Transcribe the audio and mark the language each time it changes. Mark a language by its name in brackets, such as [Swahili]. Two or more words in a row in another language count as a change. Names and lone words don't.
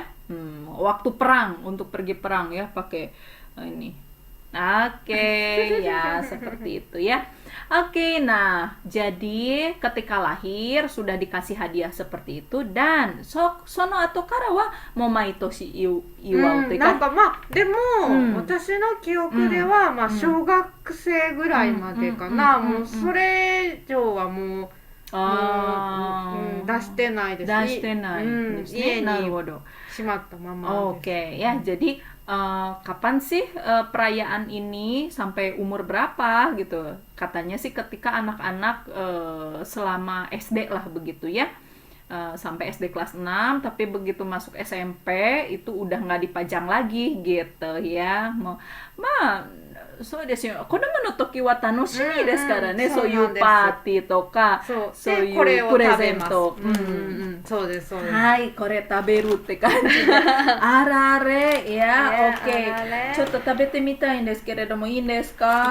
[Indonesian] Waktu perang, untuk pergi perang ya pakai ini. Oke, ya seperti itu ya. Oke, nah jadi ketika lahir sudah dikasih hadiah seperti itu dan sono atau [Japanese] からはもまいとし祝うってなんかまあでも、私の記憶では、まあ小学生ぐらいまでかな、もうそれ以上はもう出してないですね。出してないですね。家になるほど。しまったままです。 [Indonesian] Oke, ya jadi kapan sih perayaan ini, sampai umur berapa gitu? Katanya sih ketika anak-anak selama SD lah begitu ya, sampai SD kelas 6, tapi begitu masuk SMP itu udah nggak dipajang lagi gitu ya. [Japanese] そうですよ。子供の時は楽しみですからね、そういうパーティーとか、そういうプレゼント。そうですそうです。はい、これ食べるって感じで。あられ、いや、オッケー。ちょっと食べてみたいんですけれども、いいんですか？